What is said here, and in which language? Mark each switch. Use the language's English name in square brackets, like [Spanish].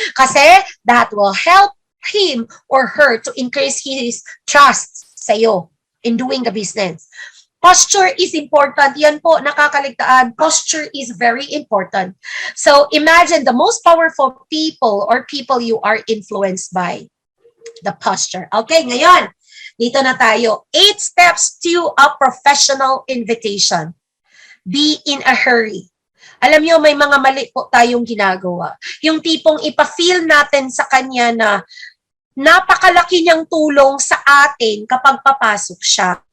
[English] Kasi, that will help him or her to increase his trust sa'yo in doing the business. Posture is important. [Filipino] Yan po, nakakaligtaan. [English] Posture is very important. So, imagine the most powerful people or people you are influenced by. The posture. [Filipino] Okay, ngayon, dito na tayo. [English] 8 steps to a professional invitation. Be in a hurry. [Filipino] Alam nyo, may mga mali po tayong ginagawa. Yung tipong ipa-feel natin sa kanya na napakalaki niyang tulong sa atin kapag papasok siya.